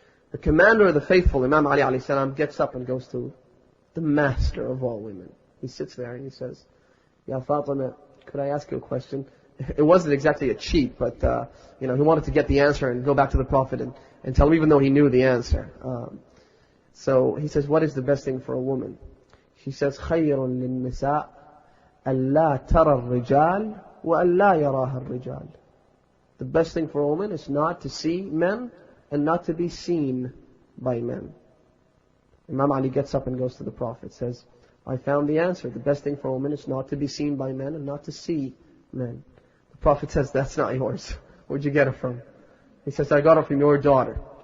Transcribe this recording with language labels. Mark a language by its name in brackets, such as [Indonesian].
[English] The commander of the faithful, Imam Ali alayhi salam, gets up and goes to the master of all women. He sits there and he says, "Ya Fatima, could I ask you a question?" It wasn't exactly a cheat, but he wanted to get the answer and go back to the Prophet and tell him, even though he knew the answer. So he says, "What is the best thing for a woman?" She says, [Arabic] "خَيْرٌ لِلنِّسَاءِ أَلَّا تَرَى الرِّجَالِ وَأَلَّا يَرَاهَا الرِّجَالِ." [English] The best thing for a woman is not to see men and not to be seen by men. Imam Ali gets up and goes to the Prophet, says, "I found the answer. The best thing for a woman is not to be seen by men and not to see men." The Prophet says, "That's not yours. Where'd you get it from?" He says, "I got it from your daughter."